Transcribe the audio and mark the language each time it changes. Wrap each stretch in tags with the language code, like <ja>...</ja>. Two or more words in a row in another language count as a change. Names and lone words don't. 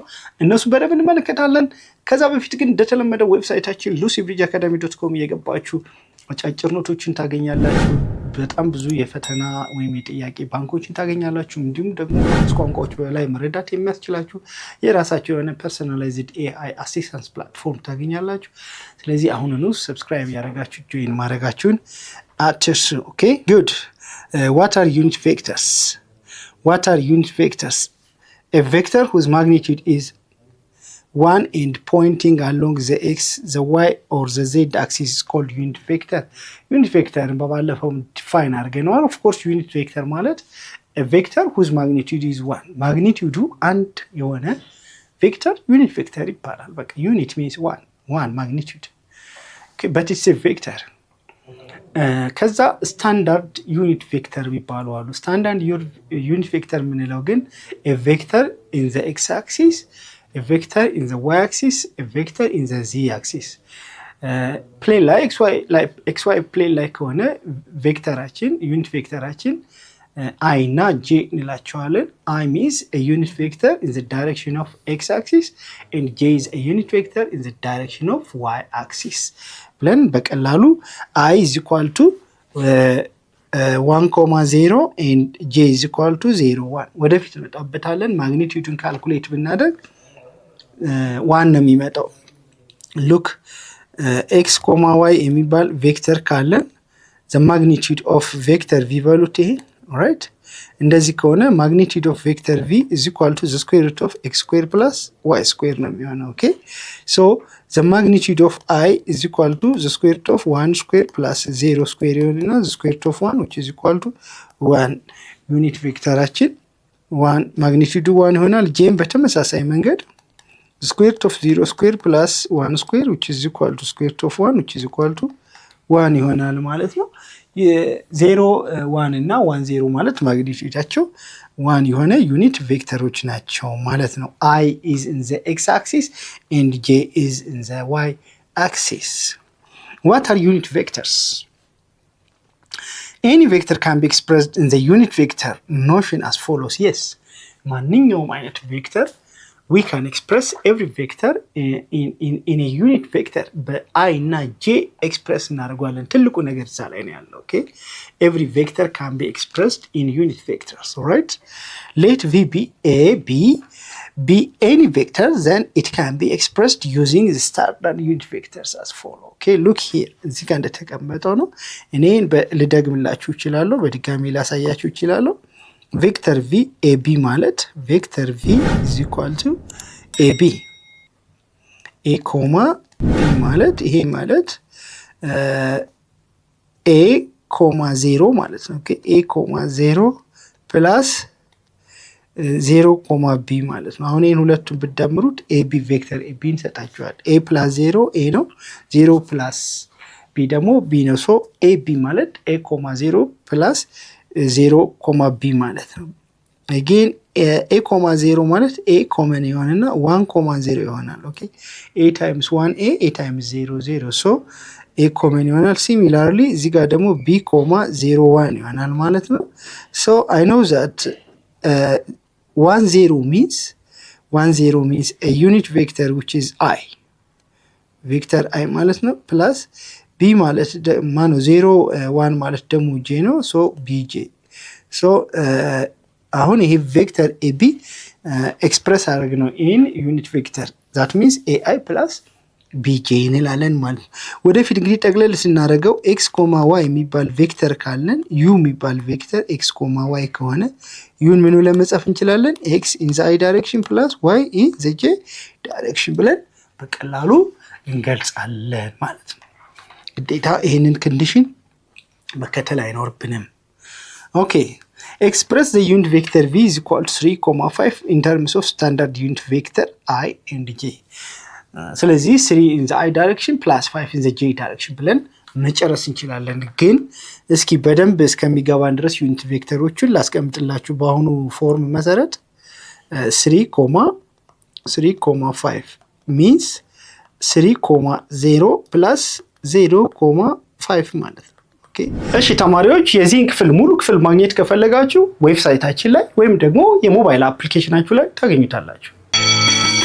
<am>እነሱ በደንብ እንመለከታለን። ከዛ በፊት ግን እንደተለመደው ዌብሳይታችን lucybridgeacademy.com እየገባችሁ አጫጭር ኖቶችን ታገኛላችሁ። በጣም ብዙ የፈተና ወይም የጥያቄ ባንኮችን ታገኛላችሁ። እንዲሁም ደግሞ ከ5 ቋንቋዎች በላይ መረዳት የሚያስችላችሁ የራሳችሁ የሆነ</am> <en>personalized AI assistance platform</en> <am>ታገኛላችሁ። ስለዚህ አሁኑኑ ሰብስክራይብ ያደረጋችሁ ጆይን ማድረጋችሁን አትርሱ።</am> <en>okay good። what are unit vectors? What are unit vectors? A vector whose magnitude is 1 and pointing along the x, the y or the z axis is called unit vector. Unit vector</en> <am>ባለፈው ዲፋይን አድርገናል።</am> <en>of course unit vector ማለት a vector whose magnitude is 1.</en> <am>ማግኒቲዩዱ አንድ የሆነ ቬክተር ዩኒት ቬክተር ይባላል። በቃ ዩኒት</am> <en>means one magnitude. Okay, but it's a vector. ከዛ standard unit vector</en> <am>የሚባሉ አሉ።</am> <en>standard unit vector</en> <am>የምንለው ግን</am> <en>a vector in the x axis, a vector in the y axis, a vector in the z axis.</en> <am>ፕሌን ላይ xy ፕሌን ላይ ከሆነ ቬክተራችን ዩኒት ቬክተራችን i እና j እንላቸዋለን።</am> <en>i means a unit vector in the direction of x axis and j is a unit vector in the direction of y axis</en> <am>ብለን በቀላሉ</am> <en>i is equal to</en> <am>1,0 and j is equal to 0,1 ወደፊት እንመጣበታለን። ማግኒቲዩዱን ካልኩሌት ብናደርግ 1 ነው የሚመጣው። ሉክ x, y የሚባል ቬክተር ካለን</am> <en>the magnitude of vector v</en> <am>በሉት ይሄ ራይት። እንደዚህ ከሆነ</am> <en>magnitude of vector v is equal to the square root of x square plus y square</en> <am>ነው የሚሆነው።</am> <en>ኦኬ so the magnitude of I is equal to the square root of 1 square plus 0 square ይሆንና the square root of 1 which is equal to 1.</en> <am>ዩኒት ቬክተራችን 1 ማግኒቲዩዱ 1 ይሆናል። ጄም በተመሳሳይ መንገድ</am> <en>square root of 0 square plus 1 square which is equal to square root of 1 which is equal to 1</en> <am>ይሆናል ማለት ነው። 0 1 እና 1 0 ማለት ማግኒቲዩዳቸው 1 የሆነ ዩኒት ቬክተሮች ናቸው ማለት ነው።</am> <en>I is in the x axis and j is in the y axis. What are unit vectors? Any vector can be expressed in the unit vector notion as follows. Yes,</en> <am>ማንኛውም አይነት ቬክተር</am> <en>we can express every vector in a unit vector</en> <am>በi እና j express እናደርጋለን። ትልቁ ነገር እዛ ላይ ነው ያለው።</am> <en>okay, every vector can be expressed in unit vectors. All right, let v be a be any vector, then it can be expressed using the standard unit vectors as follow. okay, look here</en> <am>እዚህ ጋር እንደተቀመጠው ነው። እኔን ልደግምላችሁ እችላለሁ፣ በድጋሚ ላሳያችሁ እችላለሁ። ቬክተር v ab ማለት ቬክተር v</am> <en>is equal to ab a comma b</en> <am>ማለት ይሄ ማለት</am> <en>a comma 0</en> <am>ማለት ነው። ኦኬ</am> <en>a comma 0 plus 0 comma b</en> <am>ማለት ነው። አሁን ይሄን ሁለቱን ብትደምሩት ab ቬክተር ab እንሰጣችኋል።</am> <en>a plus 0 a</en> <am>ነው፣</am> <en>0 plus b</en> <am>ደግሞ b ነው። ሶ ab ማለት</am> <en>a comma 0 plus 0</en> <am>ኮማ b ማለት ነው። again a ኮማ 0 ማለት a ኮመን ይሆንና 1 ኮማ 0 ይሆናል። ኦኬ</am> <en>a times 1a a times 0 0 so a</en> <am>ኮመን ይሆናል። similarly እዚህ ጋር ደግሞ b ኮማ 0 1 ይሆናል ማለት ነው።</am> <en>so I know that 1 0 means a unit vector which is I vector I</en> <am>ማለት ነው</am> <en>plus b ማለት</en> <am>ማኑ 0 1 ማለት ደግሞ j ነው። ሶ bj ሶ አሁን ይሄ ቬክተር ab ኤክስፕረስ አድርግ ነው</am> <en>in unit vector that means ai plus bj</en> <am>እንላለን ማለት ነው። ወደፊት እንግዲህ ጠቅለል ስናደርገው x, y የሚባል ቬክተር ካለን u የሚባል ቬክተር x, y ከሆነ u ምን ብለን መጻፍ እንችላለን?</am> <en>x in the i direction plus y in the j direction</en> <am>ብለን በቀላሉ እንገልጻለን ማለት ነው። ግዴታ ይሄንን ኮንዲሽን መከተል አይኖርብንም።</am> <en>ኦኬ express the unit vector v is equal to 3,5 in terms of standard unit vector I and j.</en> <am>ስለዚህ</am> <en>3 in the i direction plus 5 in the j direction</en> <am>ብለን መጨረስ እንችላለን። ግን እስኪ በደንብ እስከሚገባን ድረስ ዩኒት ቬክተሮቹን ላስቀምጥላችሁ። በአሁኑ ፎርም መሰረት 3,5</am> <en>means 3,0 plus 0,5</en> <am>ማለት ነው። እሺ ተማሪዎች የዚህን ክፍል ሙሉ ክፍል ማግኘት ከፈለጋችሁ ዌብሳይታችን ላይ ወይም ደግሞ የሞባይል አፕሊኬሽናችሁ ላይ ታገኙታላችሁ።</am>